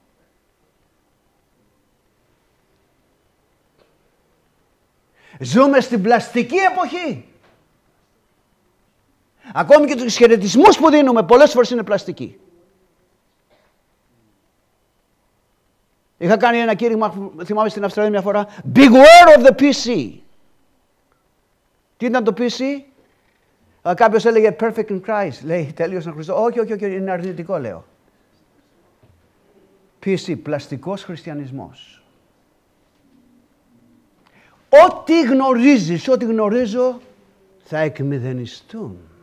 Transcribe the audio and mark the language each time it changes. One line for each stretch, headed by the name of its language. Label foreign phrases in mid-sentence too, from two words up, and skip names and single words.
Greek: Ζούμε στην πλαστική εποχή. Ακόμη και τους χαιρετισμούς που δίνουμε πολλές φορές είναι πλαστικοί. Είχα κάνει ένα κήρυγμα, θυμάμαι στην Αυστραλία μια φορά,
English: Beware of the PC.
Greek: Τι ήταν το PC? Κάποιος έλεγε
English: Perfect in Christ.
Greek: Λέει τέλειος να Χριστό. Όχι, είναι αρνητικό, λέω. PC, πλαστικός χριστιανισμός. Ό,τι γνωρίζεις, ό,τι γνωρίζω, θα εκμηδενιστούν.